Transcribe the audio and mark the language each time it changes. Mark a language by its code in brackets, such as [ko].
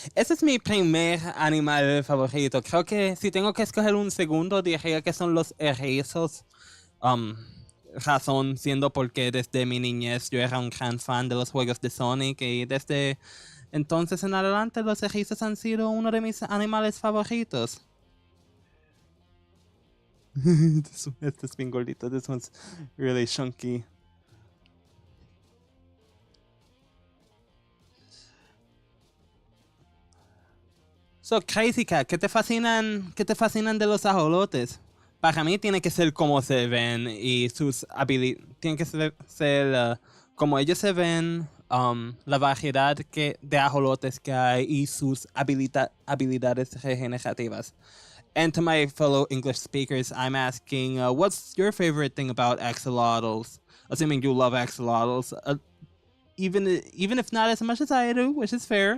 [es] Ese es mi primer animal favorito. Creo que si tengo que escoger un segundo, diría que son los erizos. razón siendo porque desde mi niñez yo era un gran fan de los juegos de Sonic y desde entonces en adelante los erizos han sido uno de mis animales favoritos. Este es bien gordito. [en] This one's really chunky. [es] So, Crazy Cat, ¿qué te fascinan de los ajolotes? Para mí tiene que ser como se ven y sus habilidades. Tiene que ser como ellos se ven, la variedad de ajolotes que hay y sus habilidades regenerativas. [en] And to my fellow English speakers, I'm asking, what's your favorite thing about axolotls? Assuming you love axolotls. Even if not as much as I do, which is fair.